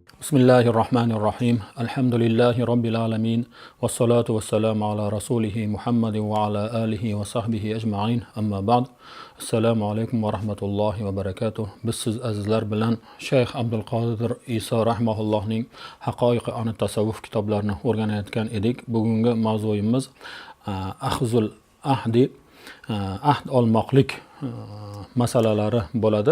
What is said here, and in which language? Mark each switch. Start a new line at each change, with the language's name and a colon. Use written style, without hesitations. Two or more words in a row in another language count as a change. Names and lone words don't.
Arabic: بسم الله الرحمن الرحيم. الحمد لله رب العالمين. والصلاة والسلام على رسوله محمد وعلى آله وصحبه أجمعين. أما بعد. السلام عليكم ورحمة الله وبركاته.
Uzbek: Biz siz azizlar bilan Shayx Abdulqodir Iso rahimahullohning Haqoiqi ani tasavvuf kitoblarini o'rganayotgan edik. Bugungi mavzuyimiz
Arabic: أخذ العهد,
Uzbek: ahd olmoqlik masalalari bo'ladi.